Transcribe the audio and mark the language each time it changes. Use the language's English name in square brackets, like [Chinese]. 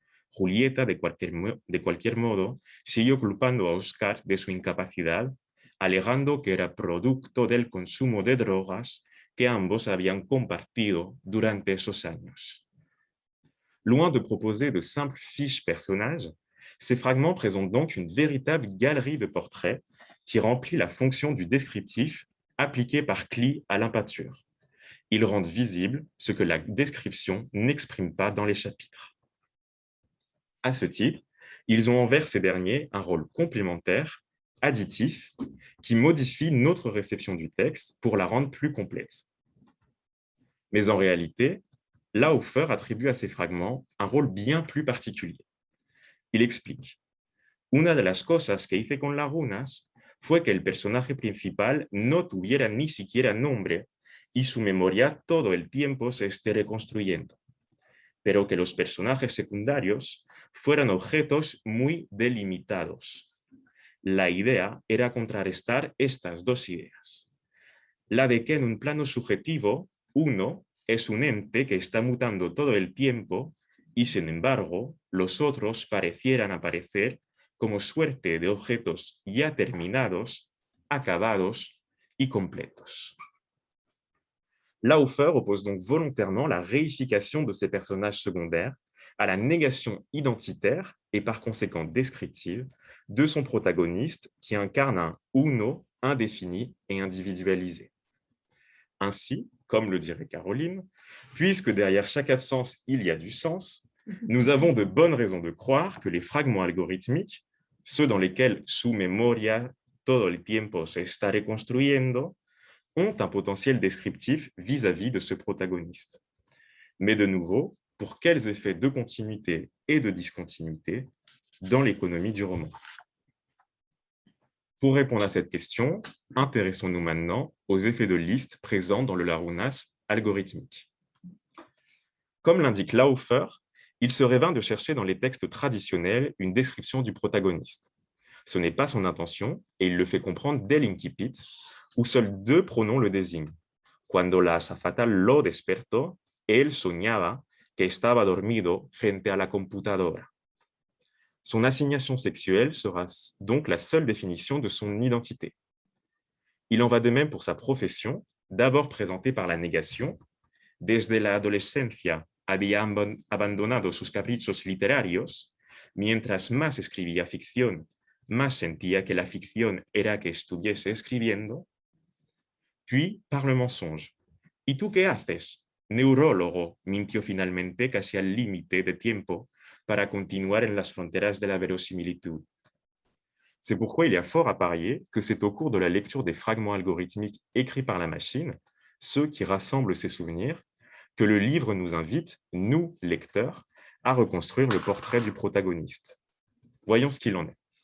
[Spanish] Julieta, de cualquier modo, siguió culpando a Oscar de su incapacidad, alegando que era producto del consumo de drogas que ambos habían compartido durante esos años. [French] Loin de proposer de simples fiches personnages, ces fragments présentent donc une véritable galerie de portraits qui remplit la fonction du descriptif appliqué par Klee à l'impature. Ils rendent visible ce que la description n'exprime pas dans les chapitres. À ce titre, ils ont envers ces derniers un rôle complémentaire, additif, qui modifie notre réception du texte pour la rendre plus complète. Mais en réalité, Laufer attribue à ces fragments un rôle bien plus particulier. Il explique [Spanish] Una de las cosas que hice con Lagunas fue que el personaje principal no tuviera ni siquiera nombre y su memoria todo el tiempo se esté reconstruyendo, pero que los personajes secundarios fueran objetos muy delimitados. La idea era contrarrestar estas dos ideas. La de que en un plano subjetivo, uno es un ente que está mutando todo el tiempo y, sin embargo, los otros parecieran aparecer como suerte de objetos ya terminados, acabados y completos. [French] Laufer oppose donc volontairement la réification de ces personnages secondaires à la négation identitaire et par conséquent descriptive de son protagoniste qui incarne un uno indéfini et individualisé. Ainsi, comme le dirait Caroline, puisque derrière chaque absence il y a du sens, nous avons de bonnes raisons de croire que les fragments algorithmiques, ceux dans lesquels [Spanish] su memoria todo el tiempo se está reconstruyendo, [French] ont un potentiel descriptif vis-à-vis de ce protagoniste. Mais de nouveau, pour quels effets de continuité et de discontinuité dans l'économie du roman? Pour répondre à cette question, intéressons-nous maintenant aux effets de liste présents dans le Larounas algorithmique. Comme l'indique Laufer, il serait vain de chercher dans les textes traditionnels une description du protagoniste. Ce n'est pas son intention et il le fait comprendre dès l'incipit, où seuls deux pronoms le désignent. [Spanish] Cuando la azafata lo despertó, él soñaba que estaba dormido frente a la computadora. [French] Son assignation sexuelle sera donc la seule définition de son identité. Il en va de même pour sa profession, d'abord présentée par la négation. [Spanish] Desde la adolescencia había abandonado sus caprichos literarios, mientras más escribía ficción, más sentía que la ficción era que estuviese escribiendo. [French] Puis par le mensonge. [Spanish] ¿Y tú qué haces? Neurólogo, mintió finalmente casi al límite de tiempo para continuar en las fronteras de la verosimilitud. [French] C'est pourquoi il y a fort à parier que c'est au cours de la lecture des fragments algorithmiques écrits par la machine, ceux qui rassemblent ses souvenirs, que le livre nous invite, nous, lecteurs, à reconstruire le portrait du protagoniste. Voyons ce qu'il en est.